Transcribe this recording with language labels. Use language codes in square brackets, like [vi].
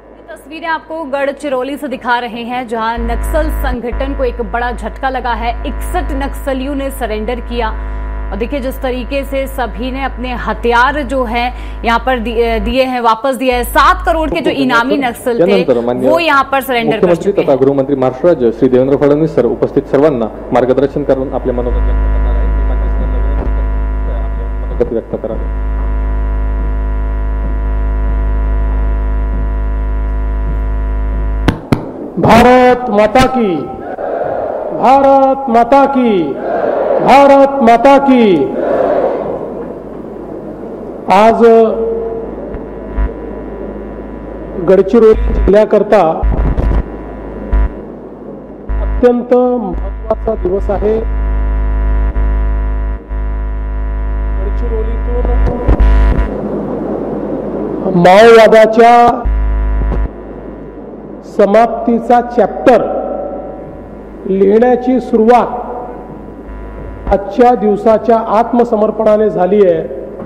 [hi] तस्वीरें आपको गढ़चिरौली से दिखा रहे हैं, जहां नक्सल संगठन को एक बड़ा झटका लगा है. 61 नक्सलियों ने सरेंडर किया और देखिए जिस तरीके से सभी ने अपने हथियार जो है यहाँ पर दिए हैं, वापस दिए हैं. 7 करोड़ के जो इनामी नक्सल थे वो यहाँ पर सरेंडर कर चुके हैं. [mr] गृहमंत्री महाराष्ट्र राज्य श्री देवेंद्र फडणवीस सर उपस्थित सर्वांना मार्गदर्शन करून आपले मनोगत व्यक्त करावे. [hi] भारत माता की, भारत माता की, भारत माता की. [mr] आज गडचिरोली जिल्ह्याकरता अत्यंत महत्त्वाचा दिवस आहे. गडचिरोलीतून माओवादाच्या समाप्तीचा चॅप्टर लिहिण्याची सुरुवात आजच्या दिवसाच्या आत्मसमर्पणाने झाली आहे.